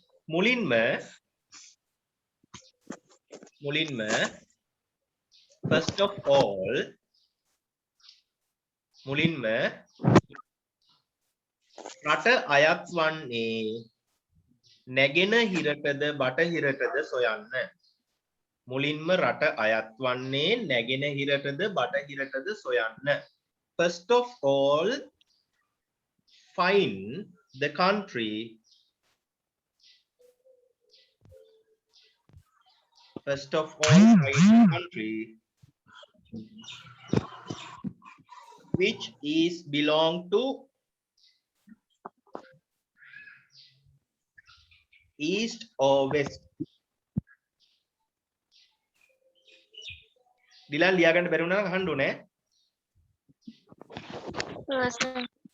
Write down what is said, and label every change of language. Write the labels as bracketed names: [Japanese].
[Sinhala] මුලින්ම [English] first of all [Sinhala] මුලින්ම රට අයත් වන්නේ නැගෙන හිරටද බටහිරටද සොයන්න. මුලින්ම රට අයත් වන්නේ නැගෙන හිරටද බටහිරටද සොයන්න. [English] First of all, find the country. First of all, find the country which is belong to east or west. [Sinhala] දිලන් ලියා ගන්න බැරි වුණා නම් අහන්න ඕනේ. ඔව් සර්.